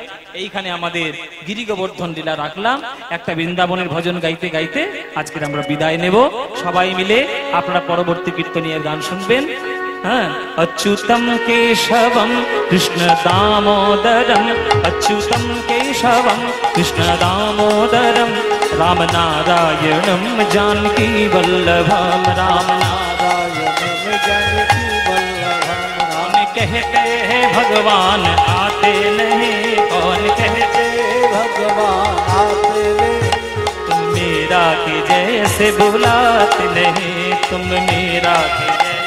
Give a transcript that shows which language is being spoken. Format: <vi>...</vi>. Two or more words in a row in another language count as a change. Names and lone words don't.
<bn>এইখানে আমাদের গিরি গোবর্ধন লীলা রাখলাম। একটা বৃন্দাবনের ভজন গাইতে গাইতে আজকের আমরা বিদায় নেব। সবাই মিলে আপনারা পরবর্তী কীর্তনীয় গান শুনবেন।</bn> <sa>হ্যাঁ, অচ্যুতম কেশবম কৃষ্ণ দামোদরম, অচ্যুতম কেশবম কৃষ্ণ দামোদরম, রাম নারায়ণম जानकी वल्लभम, राम नारायणं जानकी वल्लभं।</sa> <hi>कौन कहते हैं भगवान आते नहीं, कौन कहते भगवान आते नहीं, तुम मेरा के जैसे बुलाते नहीं, तुम मेरा के</hi>